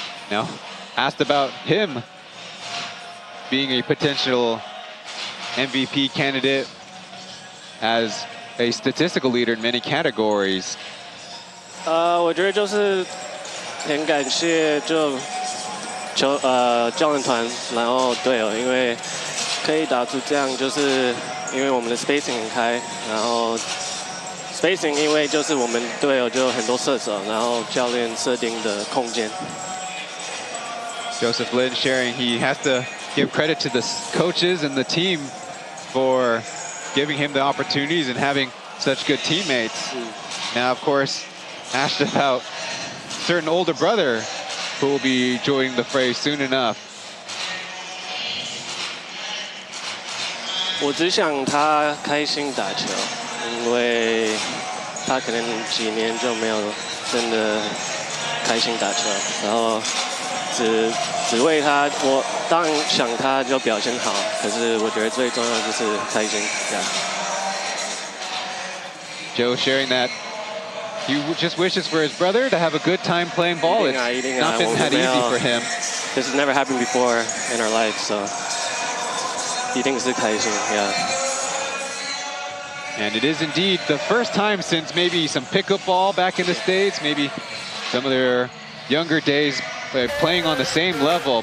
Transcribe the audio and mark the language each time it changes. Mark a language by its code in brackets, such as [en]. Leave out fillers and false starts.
[en] Now, asked about him being a potential MVP candidate as a statistical leader in many categories. [zh] 我觉得就是很感谢，就教练团，然后队友，因为可以打出这样，就是因为我们的 spacing 很开，然后 spacing 因为就是我们队友就有很多射手，然后教练设定的空间。 [en] Joseph Lin sharing he has to give credit to the coaches and the team for giving him the opportunities and having such good teammates. Now, of course, asked about certain older brother who will be joining the fray soon enough. [zh] 我只想他开心打球，因为他可能几年就没有真的开心打球，然后只为他，我当然想他就表现好，可是我觉得最重要的就是开心。 [en] Joe sharing that he just wishes for his brother to have a good time playing ball. It's not been that easy for him. This has never happened before in our life, so [zh] 一定是开心 [en] And it is indeed the first time since maybe some pickup ball back in the States, maybe some of their younger days playing on the same level.